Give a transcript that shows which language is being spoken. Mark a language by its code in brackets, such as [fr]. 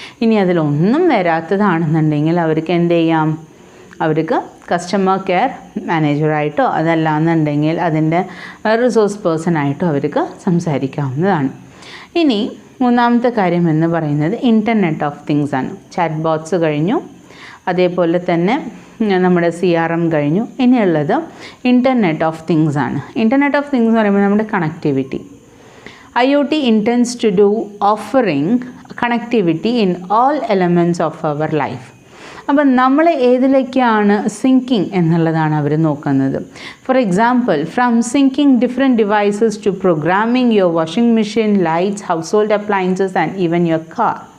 [ml] ഇനി അതിലൊന്നും വരാത്തതാണെന്നുണ്ടെങ്കിൽ അവർക്ക് എന്ത് ചെയ്യാം, അവർക്ക് കസ്റ്റമർ കെയർ മാനേജറായിട്ടോ അതല്ലാന്നുണ്ടെങ്കിൽ അതിൻ്റെ റിസോഴ്സ് പേഴ്സണായിട്ടോ അവർക്ക് സംസാരിക്കാവുന്നതാണ്. ഇനി മൂന്നാമത്തെ കാര്യം എന്ന് പറയുന്നത് ഇൻ്റർനെറ്റ് ഓഫ് തിങ്സ് ആണ്. ചാറ്റ് ബോട്ട്സ് കഴിഞ്ഞു, അതേപോലെ തന്നെ നമ്മുടെ CRM കഴിഞ്ഞു. ഇനിയുള്ളത് ഇൻ്റർനെറ്റ് ഓഫ് തിങ്സ് ആണ്. ഇൻ്റർനെറ്റ് ഓഫ് തിങ്സ് എന്ന് പറയുമ്പോൾ നമ്മുടെ connectivity. [en] IoT intends to do offering connectivity in all elements of our life. [ml] അപ്പം നമ്മൾ ഏതിലേക്കാണ് സിങ്കിങ് എന്നുള്ളതാണ് അവർ നോക്കുന്നത്. [en] For example, from syncing different devices to programming your washing machine, lights, household appliances and even your car.